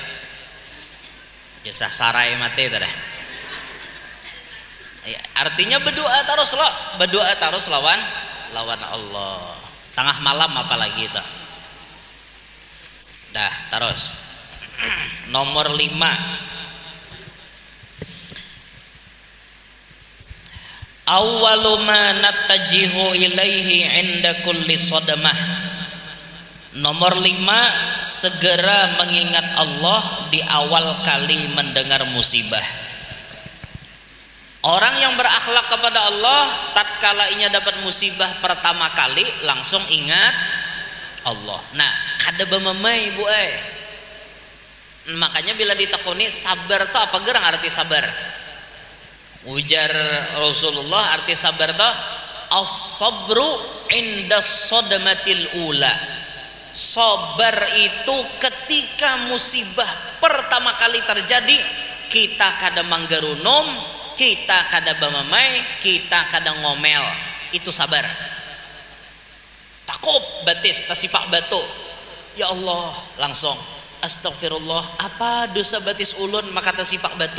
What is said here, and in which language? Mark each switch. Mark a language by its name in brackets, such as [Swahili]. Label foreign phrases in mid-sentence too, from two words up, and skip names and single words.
[Banjar] Kisah sarai mati itu dah. Ya, artinya berdoa terus lawan Allah. Tengah malam apalagi itu. Dah, terus. Nomor 5. [Arabic] أول ما نتجه إليه عند كل صدمة. [Banjar] Nomor 5, segera mengingat Allah di awal kali mendengar musibah. Orang yang berakhlak kepada Allah tatkala inya dapat musibah pertama kali langsung ingat Allah. Nah, kada bememai Bu Makanya bila ditekuni sabar itu apa gerang arti sabar? Ujar Rasulullah arti sabar itu [Arabic] الصبر عند الصدمة الأولى. [Banjar] Sabar itu ketika musibah pertama kali terjadi kita kada manggarunom, kita kada bamamai, kita kada ngomel, itu sabar. Takut batis tasipak batu, [Arabic] يا الله [Banjar] langsung Astagfirullah, apa dosa batis ulun maka tersipak batu.